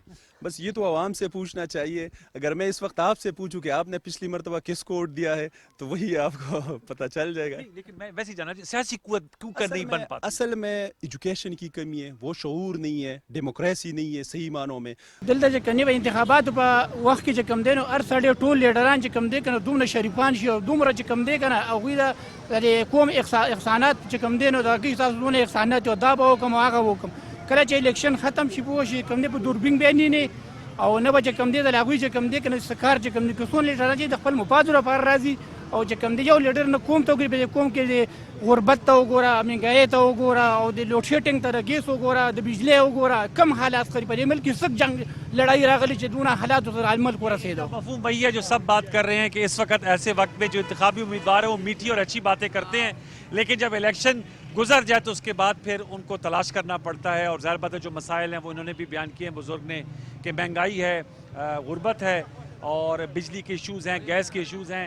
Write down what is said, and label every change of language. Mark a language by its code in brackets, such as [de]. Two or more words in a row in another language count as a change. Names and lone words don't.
[ur] بس یہ تو عوام سے پوچھنا چاہیے. اگر میں اس وقت آپ سے پوچھوں کہ آپ نے پچھلی مرتبہ کس کو ووٹ دیا ہے تو وہی آپ کو پتہ چل جائے گا. لیکن میں ویسے جانا سیاسی قوت کیوں کر نہیں بن پاتی؟ اصل میں ایجوکیشن کی کمی ہے, وہ شعور نہیں ہے, ڈیموکریسی نہیں ہے صحیح معنوں میں. [ps] دلته چې کني به انتخابات په وخت کې چې کم دینو هر سړی ټول لیډران چې کم دی کنه دومره شریفان شي او دومره چې کم دی کنه هغوی د قوم احسانات چې کم دی نو د هغوی تاسو دونه احسانات دا به وکړم او هغه وکړم. کله چې الیکشن ختم شي پوه شي کم دی په دوربین به نه او نه به چې کم دی د هغوی چې کم دی کنه کار چې کم دی که څونه لیډران چې د خپل مفادو لپاره راځي او چې کم دی یو لیډر نه قوم ته وګوري په قوم کې غربت ته وګوره, مهنګایۍ ته وګوره او د لوډ شیډینګ ته د ګیس وګوره, د بجلی وګوره, کم حالات خري په دې ملک کې سخت جنگ لڑائی راغلی چې دونه حالات سره ملک ورسېدو. [ur] مفہوم وہی ہے جو سب بات کر رہے ہیں کہ اس وقت ایسے وقت میں جو انتخابی امیدوار ہیں وہ میٹھی اور اچھی باتیں کرتے ہیں, لیکن جب الیکشن گزر جائے تو اس کے بعد پھر ان کو تلاش کرنا پڑتا ہے. اور ظاہر بات ہے جو مسائل ہیں وہ انہوں نے بھی بیان کیے ہیں بزرگ نے کہ مہنگائی ہے, غربت ہے اور بجلی کے ایشوز ہیں, گیس کے ایشوز ہیں.